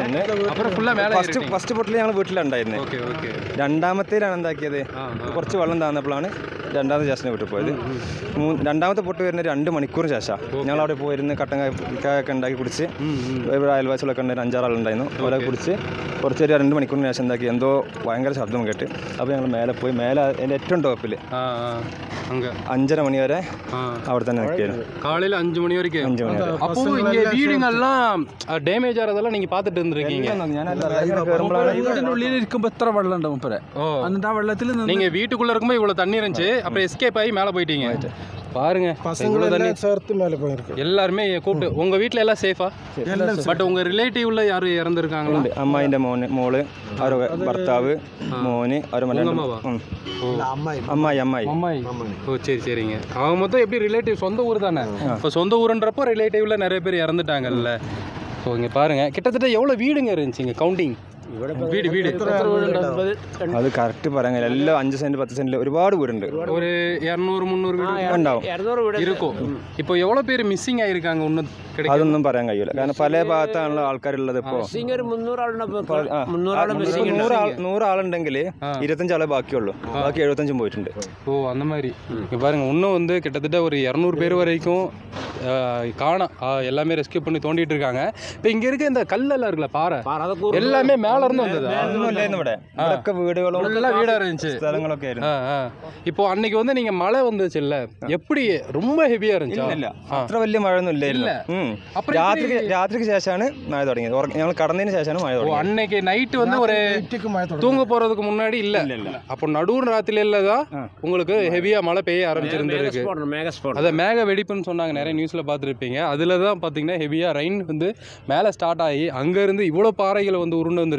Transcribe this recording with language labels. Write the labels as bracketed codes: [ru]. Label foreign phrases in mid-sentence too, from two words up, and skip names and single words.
[ml] ഫസ്റ്റ് പൊട്ടിൽ ഞങ്ങൾ വീട്ടിലുണ്ടായിരുന്നത്. രണ്ടാമത്തേലാണ് എന്താക്കിയത്, കുറച്ച് വെള്ളം താന്നപ്പോഴാണ് രണ്ടാമത്തെ ജാസിൻ്റെ വീട്ടിൽ പോയത്. രണ്ടാമത്തെ പൊട്ട് വരുന്ന 2 മണിക്കൂറിന് ശേഷം ഞങ്ങൾ അവിടെ പോയിരുന്ന് കട്ടൻ കായൊക്കെ ഉണ്ടാക്കി കുടിച്ച്, ഇവിടെ അയൽവാസികളൊക്കെ ഉണ്ടായിരുന്നു, 5-6 ആളുണ്ടായിരുന്നു. അവരൊക്കെ കുടിച്ച് കുറച്ച് 2 മണിക്കൂർ ബാത്റൂമിന് ശേഷം എന്താക്കി എന്തോ ഭയങ്കര ശബ്ദം കേട്ട് അപ്പോൾ ഞങ്ങൾ മേലെ പോയി മേലെ അതിൻ്റെ ഏറ്റവും ടോപ്പിൽ [ta] அங்கே [ml] 5:30 [ta] மணி வரை [ml] അവിടെ തന്നെ നിൽക്കുകയായിരുന്നു. [ta] காலையில் 5 மணி வரைக்கும். 5 மணி வரை. அப்போ இங்கே வீடுங்கள்லாம் டேமேஜ் ஆகிறதெல்லாம் நீங்கள் பார்த்துட்டு இருந்திருக்கீங்க. [ml] വീടിനുള്ളിൽ ഇരിക്കുമ്പോൾ എത്ര വെള്ളം ഉണ്ടാവും ഇപ്പറേ. എന്നിട്ട് ആ വെള്ളത്തിൽ [ta] நீங்கள் வீட்டுக்குள்ளே இருக்கும்போது இவ்வளோ தண்ணி இருந்துச்சு, அப்புறம் எஸ்கேப் ஆகி மேலே போயிட்டீங்க. பாருங்க தண்ணி சேர்த்து மேலே போயிருக்கு. எல்லாருமே கூப்பிட்டு உங்கள் வீட்டில் எல்லாம் சேஃபா? பட் உங்கள் ரிலேட்டிவ்ல யாரும் இறந்துருக்காங்களா? [ml] അമ്മായിൻ്റെ മോള് അവരുടെ ഭർത്താവ് മോന് അവരുടെ അമ്മായി [ta] அம்மாய். ஓ சரி சரிங்க. அவங்க மொத்தம் எப்படி ரிலேட்டிவ் சொந்த ஊர் தானே? இப்போ சொந்த ஊருன்றப்போ ரிலேட்டிவ்ல நிறைய பேர் இறந்துட்டாங்கல்ல. ஸோ இங்கே பாருங்கள் கிட்டத்தட்ட எவ்வளோ வீடுங்க இருந்துச்சுங்க கவுண்டிங்? வீடு [ml] അത് കറക്റ്റ് പറയാൻ കഴിയില്ല. എല്ലാം 5 സെന്റ് 10 സെന്റിൽ ഒരുപാട് വീടുണ്ട്. [ta] ஒரு 200-300 வீடு [ml] ഉണ്ടാവും [ta] இருக்கும். இப்போ எவ்வளோ பேர் மிஸ்ஸிங் ஆயிருக்காங்க ஒன்றும் கிடைக்கும்? [ml] അതൊന്നും പറയാൻ കഴിയില്ല. കാരണം പല ഭാഗത്താണല്ലോ ആൾക്കാരുള്ളത്. ഇപ്പോൾ 100 ആളുണ്ടെങ്കിൽ 25 ആളെ ബാക്കിയുള്ളൂ. ബാക്കി 75 പോയിട്ടുണ്ട്. [ta] ஓ அந்த மாதிரி. இங்கே பாருங்க இன்னும் வந்து கிட்டத்தட்ட ஒரு 200 பேர் வரைக்கும் காணோம். எல்லாமே ரெஸ்கியூ பண்ணி தோண்டிட்டு இருக்காங்க. இப்போ இங்கே இருக்க இந்த கல்லெல்லாம் இருக்குல்ல பாறை எல்லாமே மேலே இருந்து வந்தது. [ml] ഇവിടെ ഇവിടെയൊക്കെ വീടുകളും [ta] நல்லா வீடாக இருந்துச்சு [ml] സ്ഥലങ്ങളൊക്കെ ആയിരുന്നു. [ta] இப்போ அன்னைக்கு வந்து நீங்கள் மழை வந்துச்சு இல்லை, எப்படி ரொம்ப ஹெவியாக இருந்துச்சு? [ml] ഇല്ല അത്ര വലിയ മഴയൊന്നും ഇല്ലായിരുന്നു. രാത്രിക്ക് ശേഷമാണ് മഴ തുടങ്ങിയത്. ഞങ്ങൾ കടന്നതിന് ശേഷമാണ് മഴ തുടങ്ങിയത്. [ta] அன்னைக்கு நைட்டு வந்து ஒரு தூங்க போகிறதுக்கு முன்னாடி இல்லை, அப்போ நடுவு ராத்திரியில தான் உங்களுக்கு ஹெவியாக மழை பெய்ய ஆரம்பிச்சிருந்துருக்கு. அதை மேக வெடிப்புன்னு சொன்னாங்க, நிறைய நியூஸில் பார்த்துருப்பீங்க. அதில் தான் பார்த்தீங்கன்னா ஹெவியாக ரெயின் வந்து மேலே ஸ்டார்ட் ஆகி அங்கேருந்து இவ்வளோ பாறைகளை வந்து உருண்டு வந்துருச்சு.